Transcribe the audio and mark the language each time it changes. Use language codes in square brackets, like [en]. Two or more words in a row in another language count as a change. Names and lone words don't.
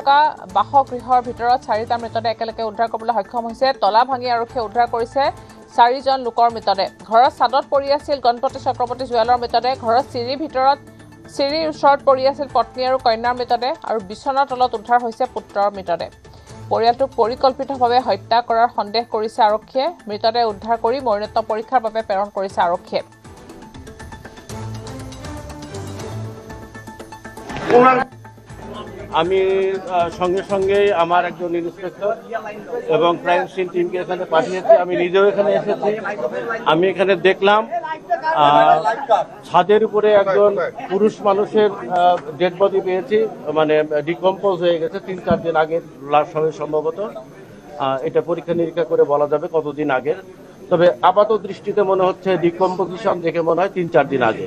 [as] থকা বাসগৃহৰ ভিতৰত 4টা মৃতদেহ একেলগে উদ্ধাৰ কৰিবলৈ সক্ষম হৈছে তলা ভাঙি আৰক্ষীয়ে উদ্ধাৰ কৰিছে 4জন লোকৰ মৃতদেহ ঘৰৰ ছাদত পৰি আছিল গণপতি চক্ৰৱৰ্তী জুৱেলৰ মৃতদেহ ঘৰৰ চিৰিৰ ওচৰত পৰি আছিল পত্নী আৰু কন্যাৰ মৃতদেহ আৰু বিছনাৰ তলত উদ্ধাৰ হৈছে পুত্ৰৰ মৃতদেহ পৰিয়ালটোক পৰিকল্পিতভাৱে হত্যা কৰাৰ সন্দেহ কৰিছে আৰক্ষীয়ে মৃতদেহ উদ্ধাৰ কৰি মৰণোত্তৰ পৰীক্ষাৰ বাবে প্ৰেৰণ কৰিছে আৰক্ষীয়ে [bn] আমি সঙ্গে সঙ্গে আমার একজন ইন্সপেক্টর এবং [en] crime scene [bn] টিমকে এখানে পাঠিয়েছি আমি নিজেও এখানে এসেছি আমি এখানে দেখলাম ছাদের উপরে একজন পুরুষ মানুষের [en] dead body [bn] পেয়েছি মানে ডিকম্পোজ হয়ে গেছে 3-4 দিন আগের লাশ হবে সম্ভবত এটা পরীক্ষা নিরীক্ষা করে বলা যাবে কতদিন আগের তবে আপাত দৃষ্টিতে মনে হচ্ছে ডিকম্পোজিশন দেখে মনে হয় 3-4 দিন আগে